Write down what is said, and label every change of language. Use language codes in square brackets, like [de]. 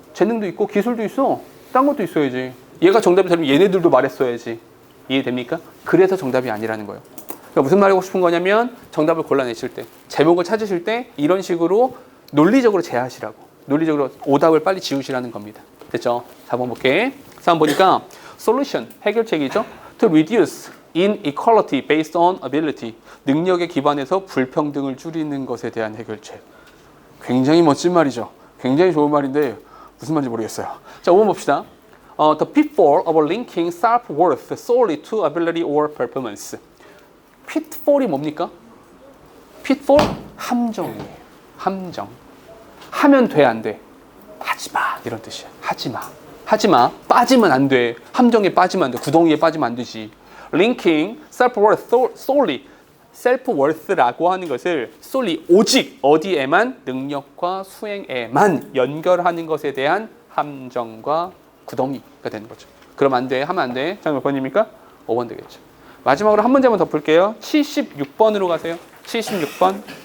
[ko] 재능도 있고 기술도 있어. 딴 것도 있어야지. 얘가 정답이 되면 얘네들도 말했어야지. 이해됩니까? 그래서 정답이 아니라는 거예요. 그러니까 무슨 말하고 싶은 거냐면 정답을 골라내실 때, 제목을 찾으실 때 이런 식으로 논리적으로 제하시라고. 논리적으로 오답을 빨리 지우시라는 겁니다. 됐죠? 4번 볼게. 4번 보니까 solution, 해결책이죠. [en] To reduce inequality based on ability. [ko] 능력에 기반해서 불평등을 줄이는 것에 대한 해결책. 굉장히 멋진 말이죠. 굉장히 좋은 말인데 무슨 말인지 모르겠어요. 자, 5번 봅시다. [en] The pitfall of linking self-worth solely to ability or performance. [ko] pitfall이 뭡니까? pitfall? 함정이에요. 함정. 하면 돼, 안 돼? 하지 마. 이런 뜻이야. 하지 마. 하지 마. 빠지면 안 돼. 함정에 빠지면 안 돼. 구덩이에 빠지면 안 되지. [en] linking self-worth solely. [ko] self-worth라고 하는 것을 solely 오직 어디에만 능력과 수행에만 연결하는 것에 대한 함정과 구덩이가 되는 거죠. 그럼 안 돼. 하면 안 돼. 자, 몇 번입니까? 5번 되겠죠. 마지막으로 한 문제만 더 풀게요. 76번으로 가세요. 76번.